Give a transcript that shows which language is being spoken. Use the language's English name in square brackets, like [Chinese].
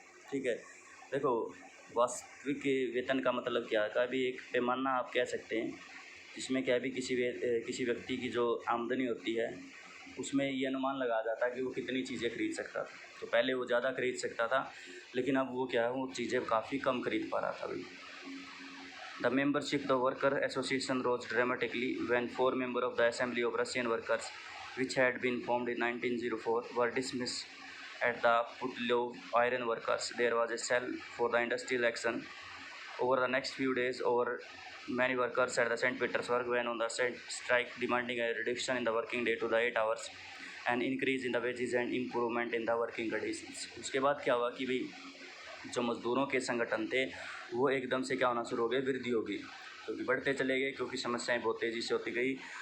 [Hindi] ठीक है, देखो वास्तविक वेतन का मतलब क्या है, भी एक पैमाना आप कह सकते हैं जिसमें क्या भी किसी व्यक्ति की जो आमदनी होती है उसमें ये अनुमान लगाया जाता है कि वो कितनी चीज़ें खरीद सकता था। तो पहले वो ज़्यादा खरीद सकता था, लेकिन अब वो क्या है वो चीज़ें काफ़ी कम खरीद पा रहा था भाई। [English] The membership of the Worker Association rose dramatically when 4 members of the Assembly of Russian Workers, which had been formed in 1904, were dismissed at the Putlov Iron Workers. There was a cell for the industrial action. Over the next few days, over many workers at the St. Petersburg went on the strike, demanding a reduction in the working day to the 8 hours, an increase in the wages and improvement in the working conditions। [Hindi] उसके बाद क्या हुआ कि भाई जो मज़दूरों के संगठन थे वो एकदम से क्या होना शुरू हो गए, वृद्धि होगी, क्योंकि बढ़ते चले गए, क्योंकि समस्याएं बहुत तेज़ी से होती गई।